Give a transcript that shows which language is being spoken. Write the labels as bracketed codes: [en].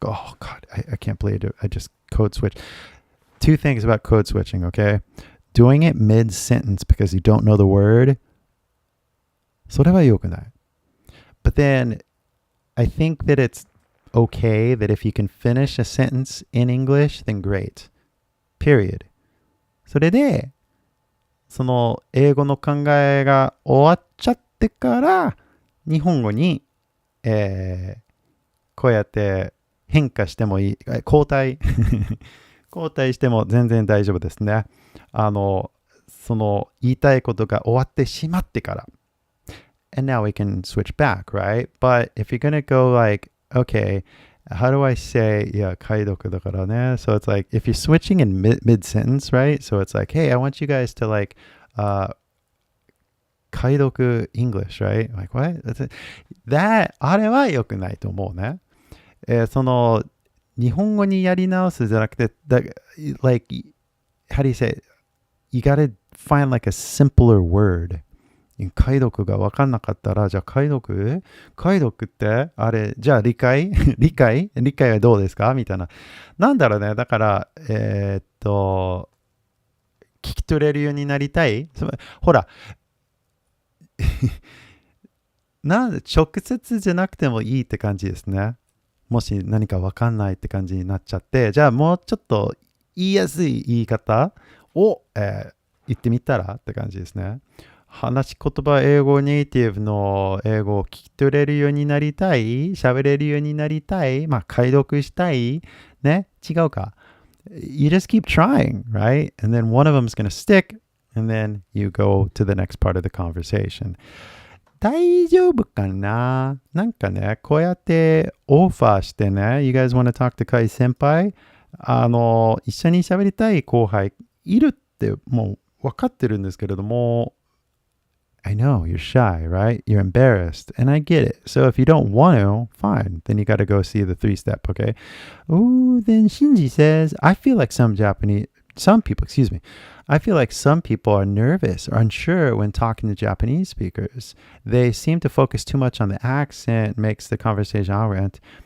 [en] Oh God, I can't believe it. I just code switch. 2 things about code switching, okay? Doing it mid-sentence because you don't know the word, [ja] それは良くない. [en] But then I think that it's okay that if you can finish a sentence in English, then great. Period. [ja] それで、その英語の考えが終わっちゃってから日本語に、こうやって変化してもいい、交代しても全然大丈夫ですね。その言いたいことが終わってしまってから。 [en] And now we can switch back, right? But if you're going to go like, okay, how do I say, yeah, [ja] 解読だからね. [en] So it's like, if you're switching in mid-sentence, right? So it's like, hey, I want you guys to like, 解読 English, right? Like, what? [ja] That, あれは良くないと思うね。その、日本語にやり直すじゃなくて、 [en] like, how do you say it? You gotta find like a simpler word. [ja] 解読が分かんなかったら、じゃあ解読ってあれ、じゃあ理解はどうですかみたいな。なんだろうね。だから、聞き取れるようになりたい。ほら、直接じゃなくてもいいって感じですね。もし何か分かんないって感じになっちゃって、じゃあもうちょっと言いやすい言い方を、言ってみたらって感じですね。話し言葉英語ネイティブの英語を聞き取れるようになりたい、喋れるようになりたい、まあ解読したい、ね、違うか。 [en] You just keep trying, right? And then one of them is going to stick, and then you go to the next part of the conversation. [ja] 大丈夫かな？なんかね、こうやってオファーしてね、 [en] You guys want to talk to [ja] カイ先輩？一緒に喋りたい後輩いるってもう分かってるんですけれども、 [en] I know you're shy, right? You're embarrassed, and I get it. So if you don't want to, fine. Then you got to go see the 3-step, okay? Ooh, then Shinji says, I feel like some people are nervous or unsure when talking to Japanese speakers. They seem to focus too much on the accent, makes the conversation awkward.